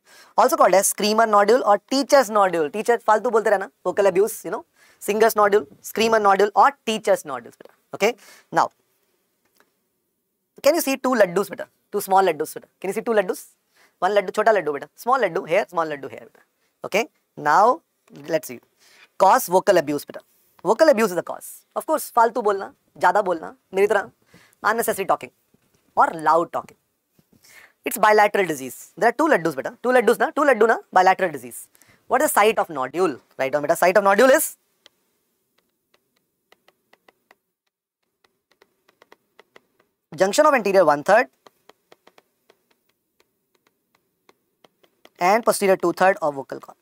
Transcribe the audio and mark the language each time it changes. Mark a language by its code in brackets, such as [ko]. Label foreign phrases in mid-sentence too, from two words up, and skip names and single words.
[en] Also called as screamer nodule or teacher's nodule. Teacher, [hi] फ़ालतू बोलते रहना, [en] vocal abuse, singer's nodule, screamer nodule or teacher's nodules, beta. Okay. Now, can you see two laddus, beta? Two small laddus, beta. Can you see two laddus? One laddu, [hi] छोटा लड्डू, [en] beta. Small laddu here, small laddu here, beta. Okay. Now, let's see. Cause vocal abuse, beta. Vocal abuse is the cause. Of course, [hi] फ़ालतू बोलना, ज़्यादा बोलना, मेरी तरह, [en] unnecessary talking or loud talking. It's bilateral disease. There are two laddus, beta. Two [hi] लड्डू ना, [en] bilateral disease. What is the site of nodule? Write down, beta. Site of nodule is junction of anterior 1/3 and posterior 2/3 of vocal cord.